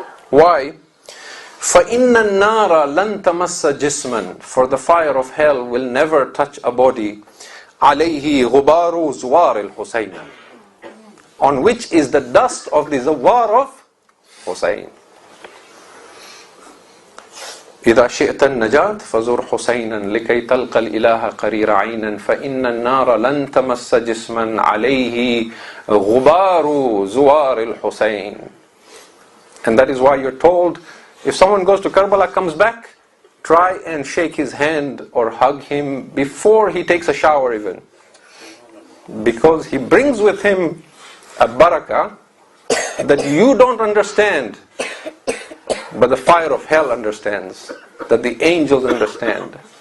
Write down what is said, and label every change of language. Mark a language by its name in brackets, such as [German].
[Arabic] Why? فَإِنَّ النَّارَ لَن تَمَسَّ جِسْمًا. [English] For the fire of hell will never touch a body. [Arabic] عَلَيْهِ غُبَارُ زُوَارِ الْحُسَيْنَ. [English] On which is the dust of the Zawar of Hussein. [Arabic] إذا شئت النجاة فزر حسينا لكي تلقى الإله قرير عينا فإن النار لن تمس جسما عليه غبار زوار الحسين. [English] And that is why you're told, if someone goes to Karbala, comes back, try and shake his hand or hug him before he takes a shower even. Because he brings with him a barakah that you don't understand, but the fire of hell understands, that the angels understand.